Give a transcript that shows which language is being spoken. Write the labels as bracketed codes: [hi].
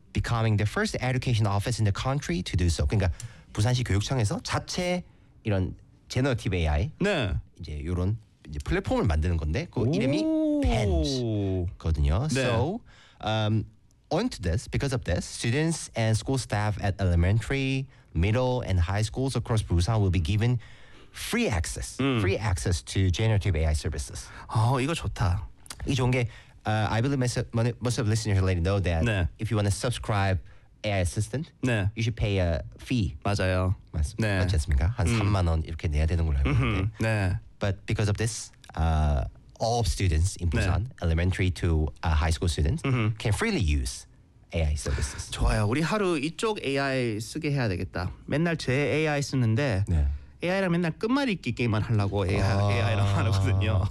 [en] Becoming the first education office in the country to do so. [ko] 그러니까 부산시 교육청에서 자체 이런 generative AI. 네. 이제 요런 이제 플랫폼을 만드는 건데 그 이름이 PENZ거든요. 네. [en] So, onto this, because of this, students and school staff at elementary, middle, and high schools across Busan will be given free access, free access to generative AI services. [ko] 어, 이거 좋다. 이 좋은 게, [en] I believe most of listeners already know that [ko] 네. [en] if you want to subscribe AI assistant, [ko] 네. [en] you should pay a fee. [ko] 맞아요. 네. 맞지 않습니까? 한 3만 원 이렇게 내야 되는 걸로 알고 있는데. 네. [en] But because of this, all students in Busan, [ko] 네. [en] elementary to high school students, mm-hmm. can freely use AI services. [ko] 좋아요. 우리 하루 이쪽 AI 쓰게 해야 되겠다. 맨날 제 AI 쓰는데 네. AI랑 맨날 끝말잇기 게임만 하려고 AI랑 하거든요.